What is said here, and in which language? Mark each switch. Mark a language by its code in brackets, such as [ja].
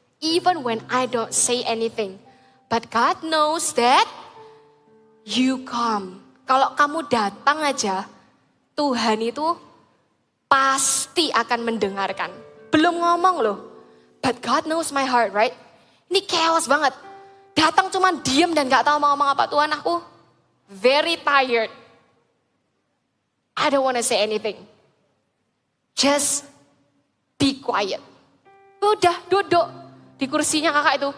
[en] Even when I don't say anything. But God knows that you come. [id] Kalau kamu datang aja, Tuhan itu pasti akan mendengarkan. Belum ngomong loh. [en] But God knows my heart, right? [id] Ini chaos banget. Datang cuman diam dan gak tahu mau ngomong apa. Tuhan aku [en] very tired. I don't want to say anything. Just be quiet. [id] Udah duduk di kursinya kakak itu.